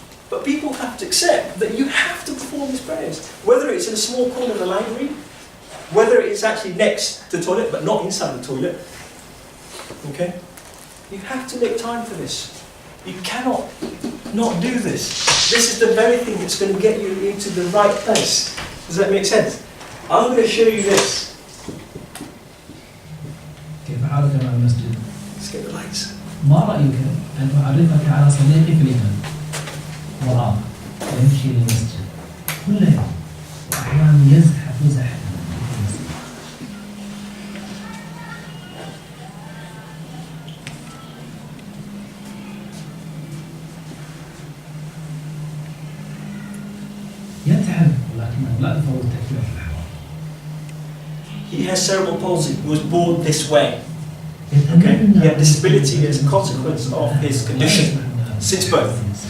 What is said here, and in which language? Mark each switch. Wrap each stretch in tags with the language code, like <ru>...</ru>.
<en>But people have to accept that you have to perform these prayers. Whether it's in a small corner of the library, whether it's actually next to the toilet, but not inside the toilet. Okay? You have to make time for this. You cannot not do this. This is the very thing that's going to get you into the right place. Does that make sense? I'm going to show you this.</en> <ar>كيف حالك مع المسجد؟</ar> <en>Let's get the lights.</en> <ar>ما رأيك أن أعرفك على صديقي في اليمن؟ مراد يمشي للمسجد كل يوم وأحيانا يزحف زحفا في المسجد. يتعب ولكنه لا يفوت تكبيرة الإحرام.</ar> <en>He has cerebral palsy. He was born this way. Okay? He had disability as a consequence of his condition since birth.</en>